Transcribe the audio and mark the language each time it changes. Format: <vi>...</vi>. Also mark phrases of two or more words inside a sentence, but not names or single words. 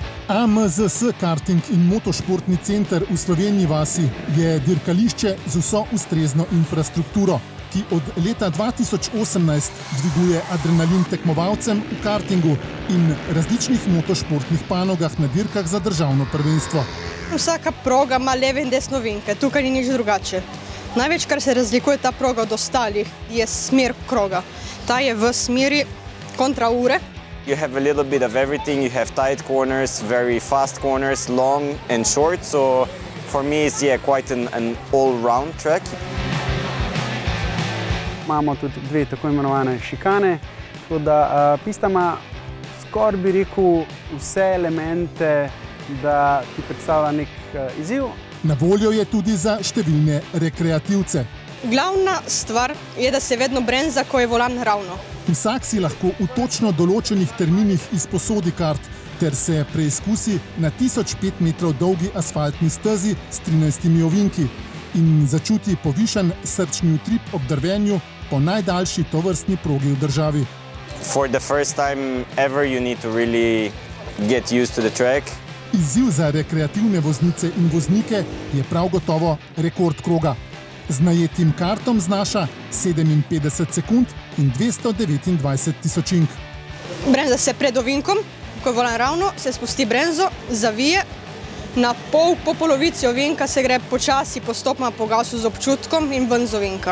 <sl>AMZS Karting in motošportni center v Slovenji vasi je dirkališče z vso ustrezno infrastrukturo, ki od leta 2018 dviguje adrenalin tekmovalcem v kartingu in različnih motošportnih panogah na dirkah za državno prvenstvo. Vsaka proga ima leve in desne ovinke, tukaj ni nič drugače. Največ, kar se razlikuje ta proga od ostalih, je smer kroga. Ta je v smeri kontra ure.</sl> <en>You have a little bit of everything. You have tight corners, very fast corners, long and short. So for me it's quite an all-round track.</en> <sl>Imamo tudi dve tako imenovane šikane, tako da pista ima skoraj bi rekel vse elemente, da ti predstavlja nek izziv. Na voljo je tudi za številne rekreativce. Glavna stvar je, da se vedno brenza, ko je volan ravno. Vsak si lahko v točno določenih terminih izposodi kart ter se preizkusi na 1005 metrov dolgi asfaltni stezi s 13 ovinki in začuti povišan srčni utrip ob drvenju po najdaljši tovrstni progi v državi.</sl> <en>For the first time ever you need to really get used to the track.</en> <sl>Izziv za rekreativne voznice in voznike je prav gotovo rekord kroga. Z najetim kartom znaša 57 sekund in 229 tisočink. Brenza se pred ovinkom, ko je volan ravno, se spusti brenzo, zavije, na pol po polovici ovinka se gre počasi postopoma po gasu z občutkom in ven z ovinka.</sl>